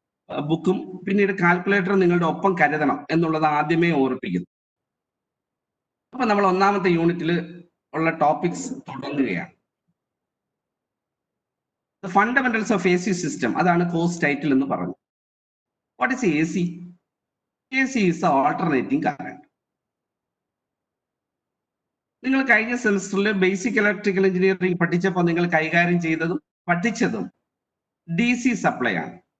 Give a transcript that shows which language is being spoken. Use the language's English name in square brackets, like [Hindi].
[Malayalam] ബുക്കും പിന്നീട് കാൽക്കുലേറ്ററും നിങ്ങളുടെ ഒപ്പം കരുതണം എന്നുള്ളത് ആദ്യമേ ഓർപ്പിക്കുന്നു. അപ്പൊ നമ്മൾ ഒന്നാമത്തെ യൂണിറ്റിൽ ഉള്ള ടോപ്പിക്സ് തുടങ്ങുകയാണ്. [English] The fundamentals of AC system, [Malayalam] അതാണ് കോഴ്സ് ടൈറ്റിൽ എന്ന് പറഞ്ഞു. [English] What is AC? AC is the alternating current. [Malayalam] നിങ്ങൾ കഴിഞ്ഞ സെമിസ്റ്ററിൽ ബേസിക് ഇലക്ട്രിക്കൽ എഞ്ചിനീയറിംഗ് പഠിച്ചപ്പോൾ നിങ്ങൾ കൈകാര്യം ചെയ്തതും പഠിച്ചതും DC സപ്ലൈ ആണ്.